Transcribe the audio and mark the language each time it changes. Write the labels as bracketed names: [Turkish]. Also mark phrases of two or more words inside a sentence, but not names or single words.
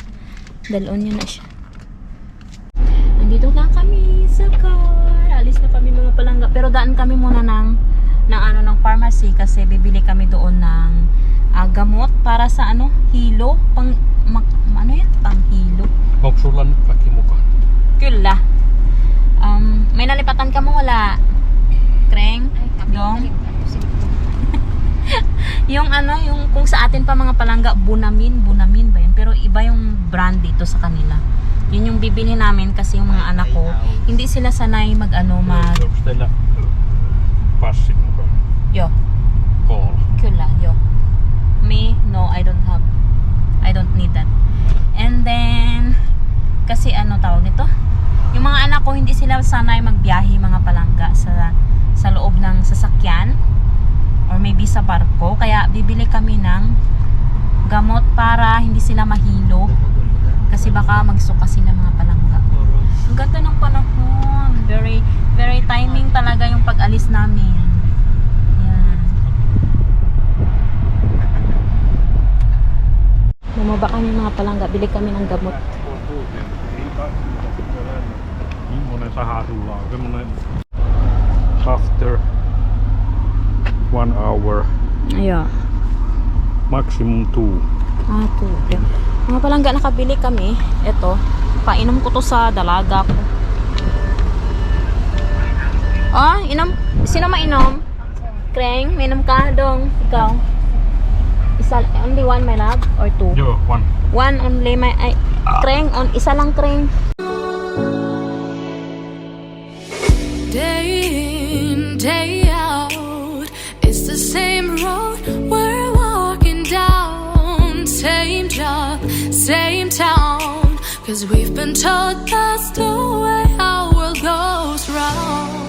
[Hiligaynon] Dalon niya na siya. Nandito na kami sa car. [Filipino] Alis na kami mga palangga. Pero daan kami muna ng pharmacy kasi bibili kami doon ng gamot para sa hilo. Pang hilo. [Finnish] Onko sulla nyt kaikki mukaan? Kyllä. [Hiligaynon] May nalipatan ka mo wala? Kreng? Dong? [Filipino] yung kung sa atin pa mga palangga, Bunamin ba yun? Pero iba yung brand dito sa kanila. Yun yung bibili namin kasi yung mga anak ko, hindi sila sanay mag. [Finnish] Onko teillä passi mukaan? Yo. [English] Kool. [Finnish] Kyllä, yo. [English] Me? No, I don't need that. And then, [Filipino] kasi tawag nito? Yung mga anak ko, hindi sila sanay magbiyahe mga palangga sa loob ng sasakyan or maybe sa barko. Kaya bibili kami ng gamot para hindi sila mahilo. Kasi baka magsuka sila mga palangga. Ang ganda ng panahon. [English] Very, very timing [Filipino] talaga yung pag-alis namin. Yan. Bumaba kami mga palangga. Bili kami ng gamot. [Finnish] Millainen saha sulla on? [English] Semmonen after 1 hour. [Filipino] Ayan. [English] Maximum 2. 2. [Filipino] Mga palangga, nakabili kami. Ito. [Hiligaynon] Painom ko to sa dalaga ko. Inom. Sino mainom? Kreng, mainom ka dong. Ikaw. [English] Only one, my love? Or 2? [Finnish] Joo, 1. [English] One only, my. [Hiligaynon] Kreng, isa lang kreng. [English] Day in, day out, it's the same road we're walking down. Same job, same town, 'cause we've been told that's the way our world goes round.